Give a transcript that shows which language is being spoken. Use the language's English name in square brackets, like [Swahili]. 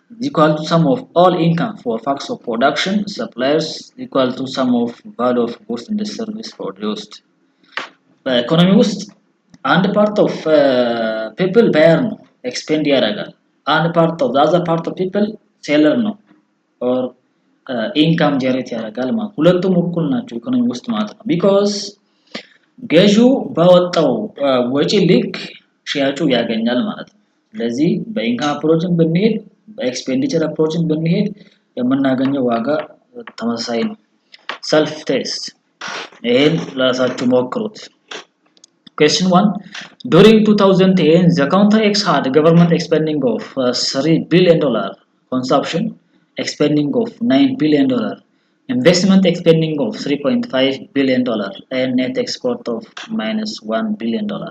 [English] is equal to sum of all income for facts of production suppliers equal to sum of value of goods and the service produced. [Amharic] በኢኮኖሚ ውስጥ አንድ ፓርት ኦፍ ፒፕል ባየር ነው ኤክስፔንድ ያደርጋል። አንድ ፓርት ኦፍ ዛዘር ፓርት ኦፍ ፒፕል ሴለር ነው ኦር ኢንካም ጀነሬት ያደርጋል ማለት ሁለቱም እኩል ናቸው ኢኮኖሚ ውስጥ ማለት ነው። ቢኮዝ ገዢው ባወጣው ወጪ ልክ ሻጩ ያገኛል ማለት ነው። ስለዚህ በኢንካም አፕሮችን ብንሄድ በኤክስፔንዲቸር አፕሮችን ብንሄድ የምናገኘው ዋጋ ተመሳሳይ ነው። ሰልፍ ቴስት ይሄን ለራሳችሁ ሞክሩት። [English] Question 1. During 2010, the counter X had government spending of $3 billion, consumption expending of $9 billion, investment expending of $3.5 billion, and net export of minus $1 billion.